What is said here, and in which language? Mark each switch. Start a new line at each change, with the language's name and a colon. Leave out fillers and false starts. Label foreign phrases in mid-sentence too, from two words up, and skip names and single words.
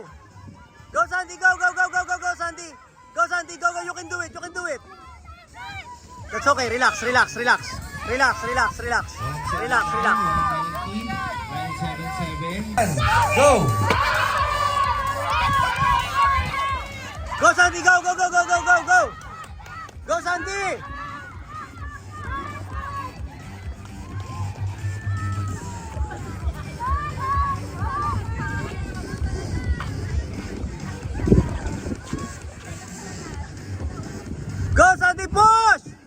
English: Go, Santi, go, go, go, go, go, go, Santi! Go, Santi, go, go, you can do it, you can do it! That's okay, relax, relax, relax. Relax, relax, relax. Relax, relax. 977. Go! Go, Santi, go, go, go, go, go, go, go! Go, Santi! Go, Santi, push!